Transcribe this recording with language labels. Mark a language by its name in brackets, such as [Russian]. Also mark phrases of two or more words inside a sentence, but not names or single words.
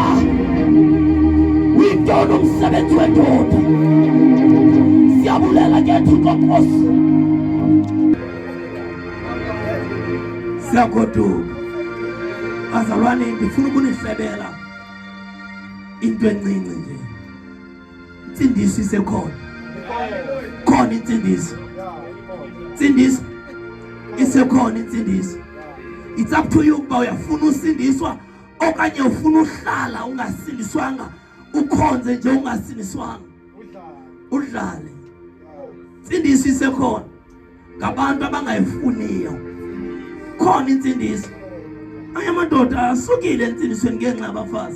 [Xhosa] Uyintoni umsebenzi wendoda. Siyabulela ke Thixo Nkosi. Siyagoduka. Bazalwane ndifuna ukunihlebela into encinci nje. Insindiso isekhona. Khona insindiso. Insindiso isekhona insindiso. [English] It's up to you [Xhosa] ukuba uyafuna usindiswa okanye ufuna uhlala ungasindiswanga ukhonze nje ungasindiswanga. Udlale. Insindiso isekhona. Ngabantu abangayifuniyo. Khona insindiso. Ayamadoda asukile insindisweni ngenxa yabafazi.